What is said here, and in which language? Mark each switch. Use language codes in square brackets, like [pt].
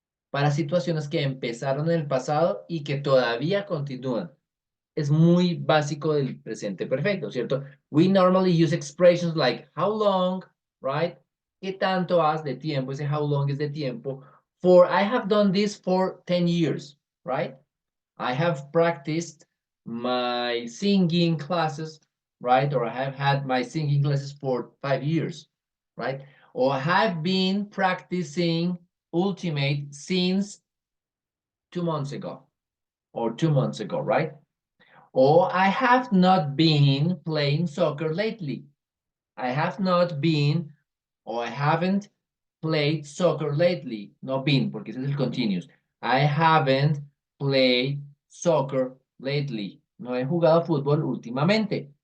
[es] Para situaciones que empezaron en el pasado y que todavía continúan. Es muy básico del presente perfecto, ¿cierto? [en] We normally use expressions like how long, right? [es] ¿Qué tanto has de tiempo? Ese [en] how long [es] es de tiempo. [en] For I have done this for 10 years, right? I have practiced my singing classes, right? Or I have had my singing classes for 5 years, right? Or I have been practicing Ultimate since 2 months ago, or 2 months ago, right? Or I have not been playing soccer lately. I have not been, or I haven't played soccer lately. No been, [es] porque ese es el [en] continuous. I haven't played soccer lately. [es] No he jugado fútbol últimamente.